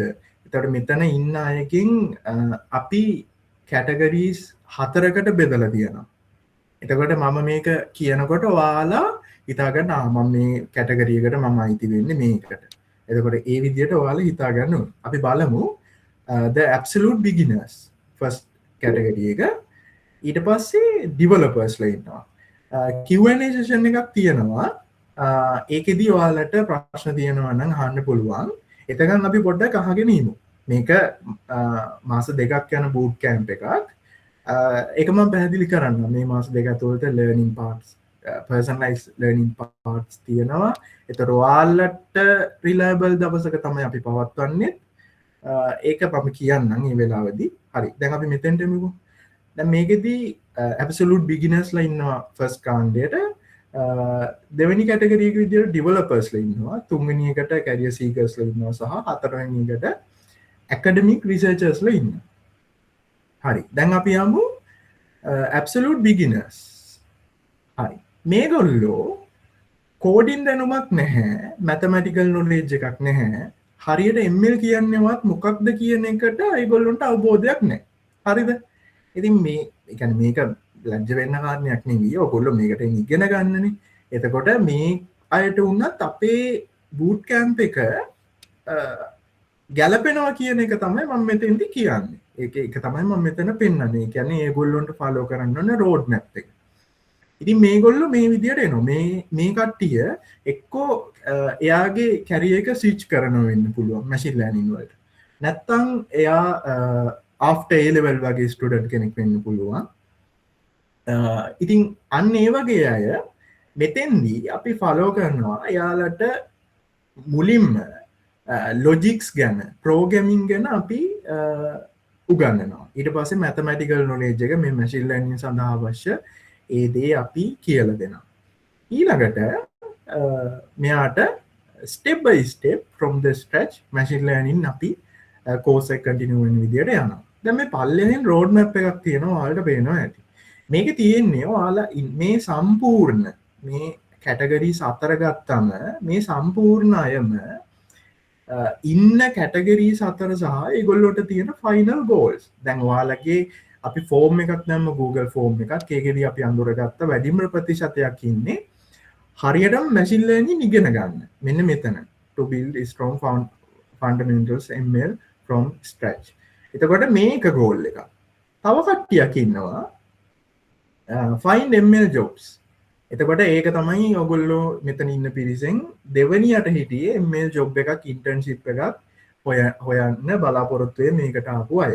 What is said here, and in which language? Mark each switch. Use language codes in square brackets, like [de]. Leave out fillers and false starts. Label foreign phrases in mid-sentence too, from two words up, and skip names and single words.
[si] එතකොට මෙතන ඉන්න අයකින් අපි කැටගරීස් 4කට බෙදලා තියෙනවා. එතකොට මම මේක කියනකොට ඔයාලා හිතාගන්න මම මේ කැටගරියකට මම අයිති වෙන්නේ මේකට. එතකොට ඒ විදිහට ඔයාලා හිතාගන්න ඕනේ. අපි බලමු [en] the absolute beginners first category [si] එක. ඊට පස්සේ developers ලා ඉන්නවා. [en] Q&A session [si] එකක් තියෙනවා. ඒකෙදී ඔයාලට ප්‍රශ්න තියෙනවා නම් අහන්න පුළුවන්. එතකන් අපි පොඩ්ඩක් අහගෙන ඉමු. මේක මාස දෙකක් යන [en] boot camp [si] එකක්. ඒක මම පැහැදිලි කරන්න. මේ මාස දෙක ඇතුළත [en] learning parts personalized learning parts [si] තියෙනවා. ඒතර ඔයාලට reliable දවසක තමයි අපි පවත්වන්නේ. ඒක මම කියන්නම් මේ වෙලාවේදී. හරි. දැන් අපි මෙතෙන්ට එමුකෝ. දැන් මේකෙදී [en] absolute beginners [si] ලා ඉන්නවා first කාණ්ඩයට. දෙවෙනි කැටගරි එක විදිහට developers ලා ඉන්නවා. තුන්වෙනි එකට [en] career seekers [si] ලා ඉන්නවා සහ හතරවෙනි එකට [en] academic researchers [si] ලා ඉන්නවා. හරි. දැන් අපි යමු [en] absolute beginners. [si] හරි. මේගොල්ලෝ කෝඩින් දැනුමක් නැහැ, [en] mathematical knowledge [si] එකක් නැහැ. හරියට ML කියන්නේවත් මොකක්ද කියන එකට ඒගොල්ලොන්ට අවබෝධයක් නැහැ. හරිද? ඉතින් මේ කියන්නේ මේක ලැජ්ජ වෙන්න කාරණයක් නෙවෙයි. ඔයගොල්ලෝ මේකට ඉගෙන ගන්නනේ. එතකොට මේ අයට වුණත් අපේ [en] boot camp [si] එක ගැලපෙනවා කියන එක තමයි මම මෙතෙන්දි කියන්නේ. ඒක තමයි මම මෙතන පෙන්නන්නේ. ඒ කියන්නේ ඒගොල්ලොන්ට ෆලෝ කරන්න ඕන [en] road map [si] එක. ඉතින් මේගොල්ලෝ මේ විදිහට එනවා. මේ කට්ටිය එක්කෝ එයාගේ කැරියර් එක ස්විච් කරනවා වෙන්න පුළුවන් [en] machine learning [si] වලට. නැත්තම් එයා [en] after A level [si] වගේ ස්ටුඩන්ට් කෙනෙක් වෙන්න පුළුවන්. ඉතින් අන්න ඒ වගේ අය මෙතෙන්දී අපි ෆලෝ කරනවා එයාලට මුලින්ම ලොජික්ස් ගැන ප්‍රෝග්‍රෑමින් ගැන අපි උගන්වනවා. ඊට පස්සේ [en] mathematical knowledge [si] එක මේ [en] machine learning [si] සඳහා අවශ්‍ය ඒ දේ අපි කියලා දෙනවා. ඊළඟට මෙයාට [en] step by step from the scratch machine learning [si] අපි course එක continue වෙන විදිහට යනවා. දැන් මේ පල්ලෙහෙන් [en] road map [si] එකක් තියෙනවා ඔයාලට පේනවා ඇති. මේකේ තියෙන්නේ ඔයාලා මේ සම්පූර්ණ මේ categories 4 ගත්තම මේ සම්පූර්ණ අයම ඉන්න categories 4 සහ ඒගොල්ලොන්ට තියෙන [en] final goals. [si] දැන් ඔයාලගේ අපි ෆෝම් එකක් දැම්ම Google ෆෝම් එකක්. ඒකෙදී අපි අඳුරගත්ත වැඩිම ප්‍රතිශතයක් ඉන්නේ හරියටම [en] machine learning [si] ඉගෙන ගන්න. මෙන්න මෙතන. [en] To build a strong fundamentals ML from scratch. [si] එතකොට මේක goal එක. තව කට්ටියක් ඉන්නවා [en] find ML jobs. [si] එතකොට ඒක තමයි ඔයගොල්ලෝ මෙතන ඉන්න පිරිසෙන් දෙවෙනියට හිටියේ [en] ML job [si] එකක් internship එකක් හොයන්න බලාපොරොත්තු වෙ මේකට ආපු අය.